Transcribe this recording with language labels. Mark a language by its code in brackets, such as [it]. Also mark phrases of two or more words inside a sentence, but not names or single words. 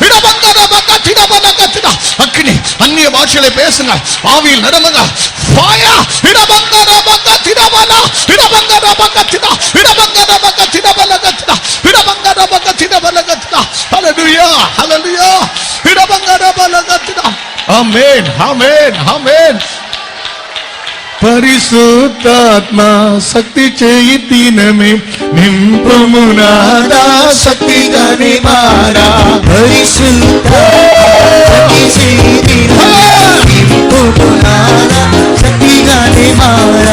[ta] அக்கினி, அந்நிய பாஷையில பேசுங்க, ஆவியில் நிரம்புங்க. ஆமென் ஆமென் ஆமென். [te] పరిశుద్ధాత్మ శక్తి చేయి దినమే నింపుము నాదా శక్తిగానే మారా. పరిశుద్ధాత్మ చేయి దినమే నింపుము నాదా శక్తిగానే మారా.